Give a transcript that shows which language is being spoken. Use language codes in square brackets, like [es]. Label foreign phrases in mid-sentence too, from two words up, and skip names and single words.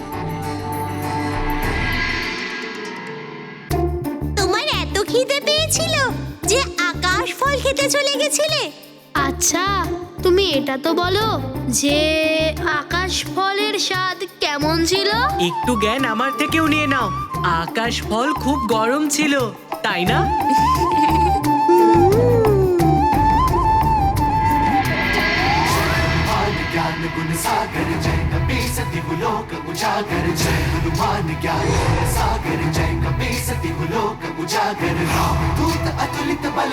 [bn] তোমার এত খিদে পেয়েছিল যে আকাশ ফল খেতে চলে গেছিলে? আচ্ছা, তুমি এটা তো বলো যে আকাশ ফলের স্বাদ কেমন ছিল? একটু জ্ঞান আমার থেকেও নিয়ে নাও। আকাশ ফল খুব গরম ছিল, তাই না? [hi] ज्ञान गुण सागर जय कपी सती लोक उजागर जय हनुमान ज्ञान गुण सागर जय कपी सती लोक उजागर राम दूत अतुलित बल